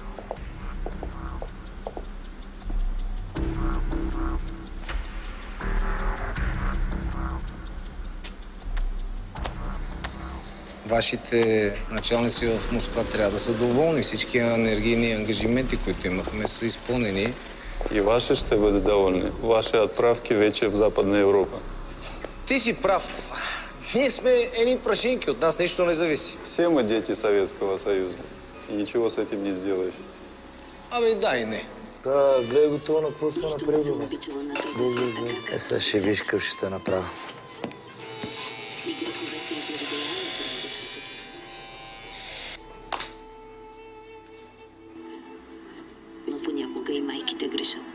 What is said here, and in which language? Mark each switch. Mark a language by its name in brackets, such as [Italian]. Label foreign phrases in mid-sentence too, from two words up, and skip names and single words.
[Bulgarian] Вашите началници в Москва трябва да са доволни. Всички енергийни ангажименти, които имахме, са изпълнени. И ваши ще бъде доволни. Ваши отправки вече в Западна Европа. Ти си прав. Ние сме едни прашинки, от нас нищо не зависи. [Russian] Все мы дети Советского Союза. И ничего с этим не сделаешь. [Bulgarian] Абе, да и не. Да, гледай го това на какво са направили. Сега ще виж какъв ще те направя. Но понякога и майките грешат.